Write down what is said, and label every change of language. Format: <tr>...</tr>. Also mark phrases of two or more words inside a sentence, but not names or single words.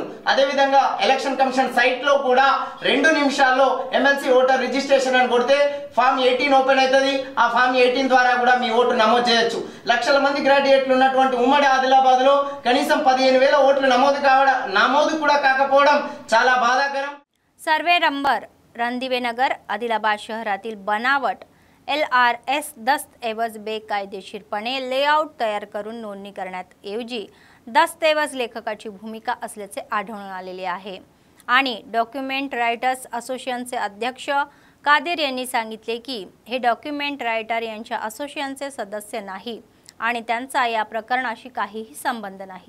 <te>అదేవిధంగా</te> <en>election commission site</en> <te>లో కూడా 2 నిమిషాల్లో</te> <en>MLC voter registration</en> <te>అని కొడితే ఫామ్ 18 ఓపెన్ అవుతుంది। ఆ ఫామ్ 18 ద్వారా కూడా మీ ఓటు నమోదు చేయొచ్చు। లక్షల మంది గ్రాడ్యుయేట్లు ఉన్నటువంటి ఉమ్మడి ఆదిలాబాద్ లో కనీసం 15,000 ఓట్లు నమోదు కూడా కాకపోవడం చాలా బాధాకరం।</te> <mr>सर्वे नंबर रणदिवेनगर आदिलाबाद शहरातील बनावट LRS दस्तऐवज बेकायदेशीरपणे लेआउट तयार करून नोंदणी करण्याऐवजी दस्तऐवज लेखकाची भूमिका असल्याचे आढळून आलेले आहे आणि डॉक्युमेंट रायटर्स असोसिएशनचे अध्यक्ष कादिर यांनी सांगितले की हे</mr> <en>document writer</en> <mr>यांच्या असोसिएशनचे सदस्य नाही, आणि त्यांचा या प्रकरणाशी काहीही संबंध नाही।</mr>